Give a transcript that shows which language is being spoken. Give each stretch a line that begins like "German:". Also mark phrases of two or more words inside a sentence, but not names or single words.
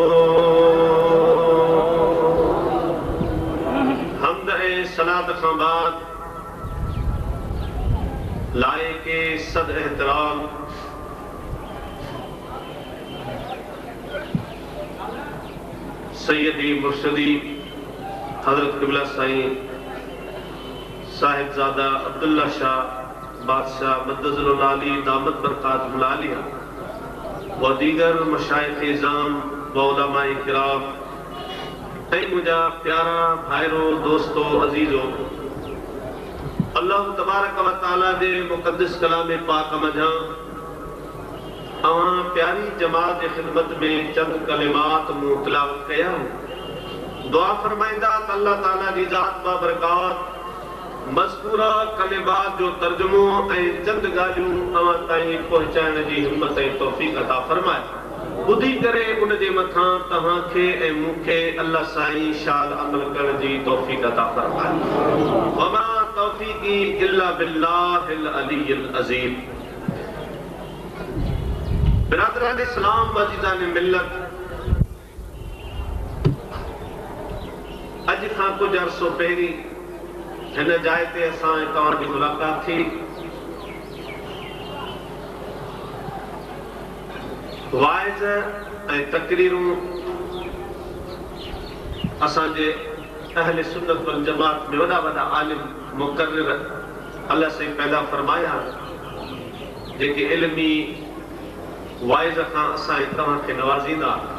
Sindhi: हमद ऐं सलात खां बाद लाइक़े सद एहतराम सैयदी मुर्शदी हजरत क़िबला साईं साहिबजादा अब्दुल्ला शाह बादशाह
Arabic: مد ظله العالي دامت بركاته العالية
Sindhi: व दीगर मशाइख़ इज़ाम व उलमाए किराम ऐं मुंहिंजा प्यारा भाइरो दोस्तो अज़ीज़ो, अल्लाह
Arabic: تبارك وتعالى
Sindhi: जे मुक़द्दस कलाम पाक मंझां अवां प्यारी जमात जे ख़िदमत में चंद कलिमात मूं तिलावत कया। दुआ फरमाईंदा त अल्लाह ताला जी ज़ात बाबरकात मज़कूरा कलिमात जो तर्जुमो ऐं चंद ॻाल्हियूं अवां ताईं पहुचाइण जी हिम्मत ऐं तौफ़ीक़ अता फरमाए। ॿुधी करे उन जे मथां तव्हांखे ऐं मूंखे अल्लाह साईं शाल अमल करण जी तौफ़ीक़ अता फरमाए।
Arabic: وما توفيقي إلا بالله العلي العظيم.
Sindhi: बिरादरान इस्लाम व अज़ीज़ान मिल्लत, अॼु खां कुझु अरसो पहिरीं हिन जाइ ते असां ऐं तव्हांजी मुलाक़ात थी। वाइज़ ऐं तक़रीरूं असांजे अहले सुन्नत वल जमात में वॾा वॾा आलिम मुक़र्रिर अल्लाह से पैदा फरमाया, जेके इल्मी वाइज़ खां असां ऐं तव्हांखे नवाज़ींदा।